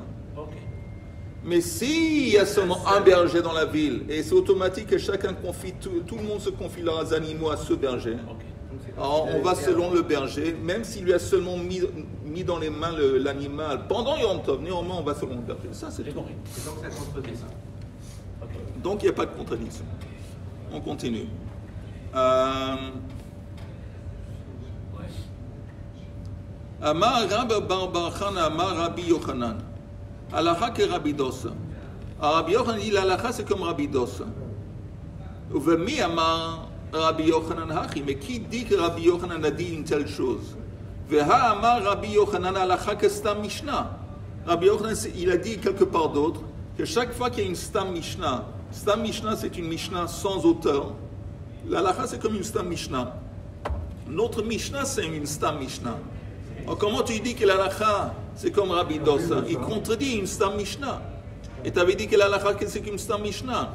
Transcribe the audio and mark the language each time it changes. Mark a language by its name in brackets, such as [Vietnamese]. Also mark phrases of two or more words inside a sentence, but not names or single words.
[French] Mais s'il y a seulement un berger dans la ville, et c'est automatique que chacun confie, tout le monde se confie leurs animaux à ce berger, alors on va selon le berger, même s'il lui a seulement mis dans les mains l'animal pendant Yom Tov, néanmoins on va selon le berger. Ça c'est tout. Et donc ça contredit ça. Donc il n'y a pas de contradiction. On continue. [Aramaic] אמר רבי בר בר חנה אמר רבי יוחנן. [French] Halakha que Rabbi Dosa. Rabbi Yochanan dit l'halakha c'est comme Rabbi Dosa. [Aramaic] ומי אמר רבי יוחנן הכי. [French] Mais qui dit que Rabbi Yochanan a dit une telle chose? [Aramaic] והא אמר רבי יוחנן הלכה כסתם משנה. [French] Rabbi Yochanan il a dit quelque part d'autre que chaque fois qu'il y a une [Hebrew] סתם משנה [French] c'est une Mishnah sans auteur. L'halakha c'est comme une [Hebrew] סתם משנה. [French] Notre Mishnah c'est une [Hebrew] סתם משנה. [French] Alors comment tu dis que l'halakha c'est comme Rabbi Dosa? Il contredit une [Hebrew] סתם משנה. [French] Et tu avais dit que l'halakha c'est une [Hebrew] סתם משנה.